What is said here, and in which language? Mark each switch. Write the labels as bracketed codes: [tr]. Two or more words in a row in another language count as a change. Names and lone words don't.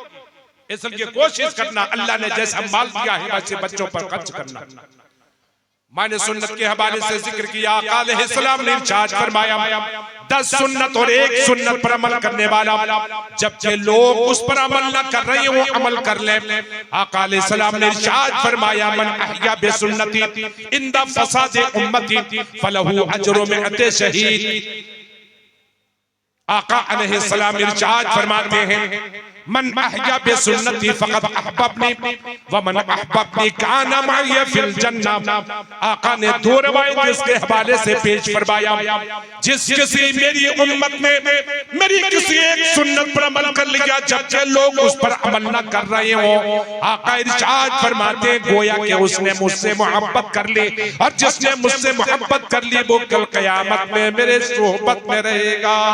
[hi] इसलिए कोशिश करना अल्लाह ने जैसा माल दिया है वैसे बच्चों पर खर्च करना। मैंने सुन्नत के हवाले से जिक्र किया, आका अलैहिस्सलाम ने इरशाद फरमाया 10 सुन्नत और 1 सुन्नत पर अमल करने वाला, जबकि लोग उस पर अमल न कर रहे हो अमल कर ले। आका अलैहिस्सलाम ने इरशाद फरमाया [ar] من أحيا بسنتي عند فساد أمتي فله أجر مائة شهيد. [hi] आका अलैहिस्सलाम इरशाद फरमाते हैं [ar] من أحيا بسنتي فقد أحبني و من أحبني كان معي في الجنة. [hi] आका ने 2 रवायत इसके हवाले से पेश फरमाया, जिस किसी मेरी उम्मत में मेरी किसी एक सुन्नत पर अमल कर लिया जबकि लोग उस पर अमल न कर रहे हो, आका इरशाद फरमाते हैं गोया कि उसने मुझसे मोहब्बत कर ली, और जिसने मुझसे मोहब्बत कर ली वो कल क़यामत में मेरे सोहबत में रहेगा।